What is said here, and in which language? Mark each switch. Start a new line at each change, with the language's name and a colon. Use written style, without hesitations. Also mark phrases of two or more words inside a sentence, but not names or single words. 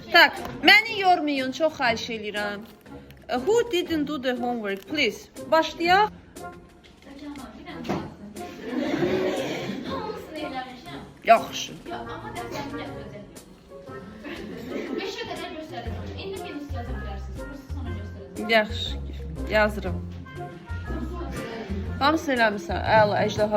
Azerbaijani: Tak, məni yormayın, çox xahiş edirəm.
English: Who didn't do the homework, please?
Azerbaijani: Başlayaq. Hamısını eləmişəm. Yaxşı. Yox, amma dərslərimi gətirəcəm. 5-ə qədər göstərəcəm. İndi minus yaza bilərsiniz. Burası sonra göstərəcəm. Yaxşı, yazıram. Hamısını eləmirsən, əla, əjdaha.